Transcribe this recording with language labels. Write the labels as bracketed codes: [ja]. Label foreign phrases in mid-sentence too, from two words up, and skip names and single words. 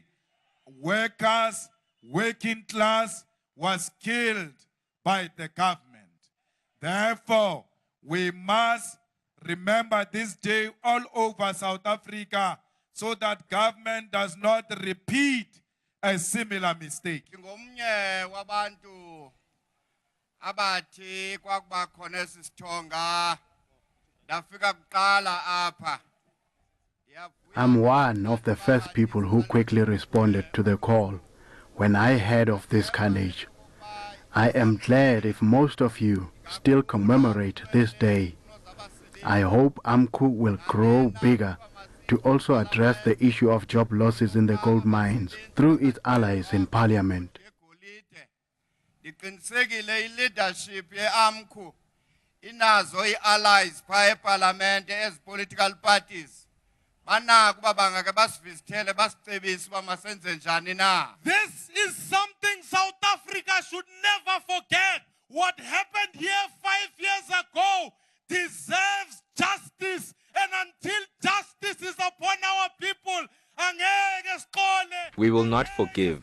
[en] Workers, working class was killed by the government. Therefore, we must remember this day all over South Africa so that government does not repeat a similar mistake. [xh] Ngomnye wabantu Abathi kwakuba khona esisithonga ndafika kuqala apha. [en] I'm one of the first people who quickly responded to the call when I heard of this carnage. I am glad if most of you still commemorate this day. I hope AMCU will grow bigger to also address the issue of job losses in the gold mines through its allies in Parliament. [xh] Ndiqinisekile leadership ye-AMCU inazo ii-allies phaa eParliament [en] as political parties. [xh] Banako uba bangake basivizithele basicebise uba masenze njani na. [en] This is something South Africa should never forget. What happened here 5 years ago deserves justice, and until justice is upon our people, we will not forgive.